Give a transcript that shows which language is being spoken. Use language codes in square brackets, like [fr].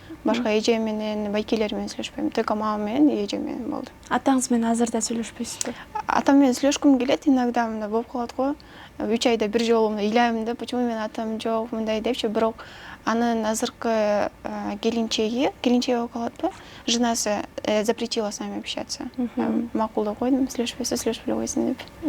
[ky] Башка эжем менен, байкелер менен сүйлөшпөйм. Только мамам менен, эжем менен болду. Атаңыз менен азыр да сүйлөшпөйсүзбү? Атам менен сүйлөшкүм келет, иногда мындай болуп калат го. 3 айда бир жолу мындай ыйлайм да, почему менин атам жок, мындай депчи, бирок анын азыркы келинчеги болуп калатпы? [ru] Женасы запретила с нами общаться. [ky] Макулдап койдум, сүйлөшпөсө сүйлөшпөй койсун деп.